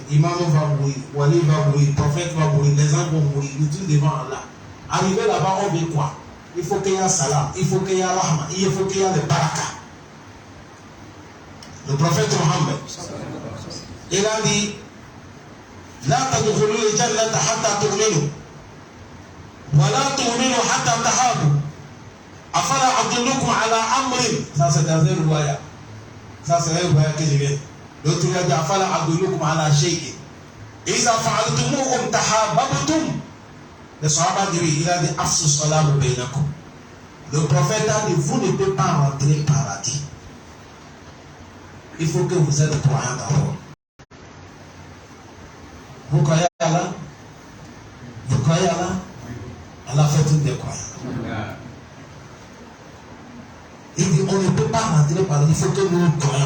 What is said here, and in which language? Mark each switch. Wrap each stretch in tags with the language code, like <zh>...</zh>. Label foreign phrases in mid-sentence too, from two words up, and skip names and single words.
<fr>Imam va mourir. Wali va mourir. Prophète va mourir. Les gens vont mourir. Nous tous devant Allah. Arrivé là-bas, on veut quoi? Il faut qu'il y ait salam. Il faut qu'il y ait rahma. Il faut qu'il y ait le baraka. Le prophète Mohammed, il a dit</fr> <ar>لا تدخلوا الجنة حتى تؤمنوا ولا تؤمنوا حتى تحابوا أفلا أدلكم على أمر.</ar> <fr>Ça c'est dans un riwaya. Ça c'est un riwaya que je viens. L'autre il a dit</fr> <ar>أفلا أدلكم على شيء إذا فعلتموه تحاببتم.</ar> <fr>Le sahaba dit, il a dit</fr> <ar>أفشوا السلام بينكم.</ar> <fr>Le prophète a dit vous ne pouvez pas rentrer au paradis. Il faut que vous êtes croyants d'abord. Vous croyez à Allah? Vous croyez à Allah? Allah fait toutes des croyants. Il dit on ne peut pas rentrer par là, il faut que nous croyons.</fr>